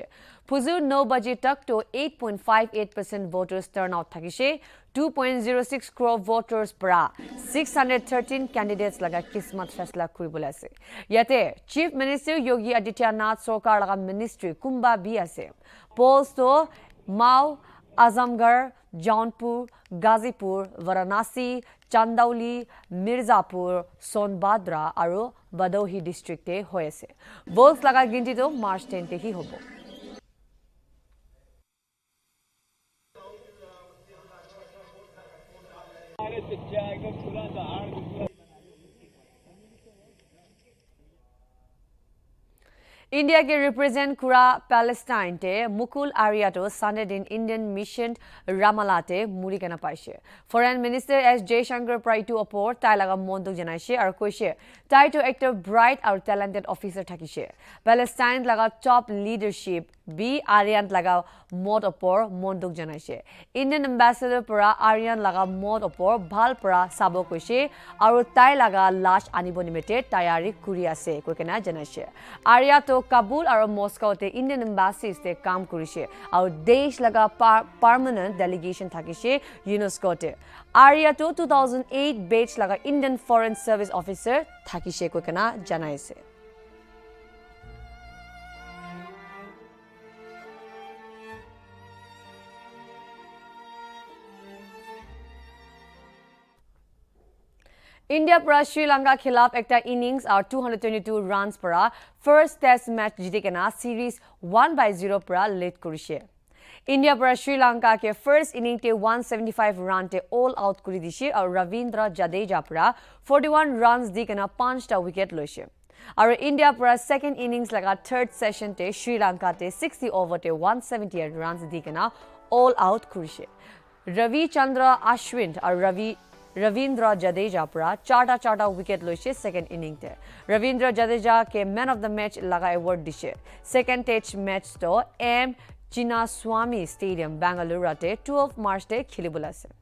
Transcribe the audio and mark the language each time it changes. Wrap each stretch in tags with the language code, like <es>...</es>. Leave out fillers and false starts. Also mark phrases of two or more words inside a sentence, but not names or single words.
<nag>Puju 9 baji tak to 8.58%</nag> <en>voters turnout</en> <nag>thakise. 2.06 crore voters pura 613 candidates laga kismat faisla kuribole ase. Yate Chief Minister Yogi Adityanath Sarkar laga ministry kumba bi ase. Polls to Mau Azamgarh, Jaunpur, Gazipur, Varanasi, Chandauli, Mirzapur, Sonbadra aru Badohi district te hoise. Votes laga ginti to March 10 te hi hobo. India ke represent kura Palestine te Mukul Ariato Sunday din</nag> <en>Indian mission</en> <nag>Ramalate murikana paise. Foreign Minister S. Jaishankar prai to opor tai laga monduk janaise aru koise tai to actor bright aru</nag> <en>talented officer</en> <nag>thakise. Palestine laga</nag> <en>top leadership</en> <nag>B. Aryan laga mod opor monduk janaise.</nag> <en>Indian ambassador</en> <nag>pura Aryan laga mod opor bhal pura sabo koise aru tai laga lash anibo nimite tayari kuri ase koikena janaise. Arya to Kabul aru Moscow te</nag> <en>Indian embassies</en> <nag>te kam kurise aru desh laga</nag> <en>permanent delegation</en> <nag>thakise UNESCO te. Arya to 2008 batch laga</nag> <en>Indian Foreign Service officer</en> <nag>thakise koikena janaise. India para Sri Lanka khilaf ekta innings or 222 runs para</nag> <en>first test match</en> <nag>jitikena series 1-0 para lead kurise. India para Sri Lanka ke</nag> <en>first inning</en> <nag>te 175 run te</nag> <en>all out</en> <nag>kuri dishe aur Ravindra Jadeja para 41 runs dikena 5ta wicket loise. Aur India para</nag> <en>second innings</en> <nag>laga</nag> <en>third session</en> <nag>te Sri Lanka te 60 over te 178 runs dikena</nag> <en>all out</en> <nag>kurise. Ravi Chandra Ashwin aur Ravindra Jadeja pura charta wicket loise</nag> <en>second inning</en> <nag>te. Ravindra Jadeja ke</nag> <en>man of the match</en> <nag>laga award dishe.</nag> <en>Second test match</en> <nag>to M. Chinnaswamy Stadium Bangalore te 12 March te khilibole ase.</nag>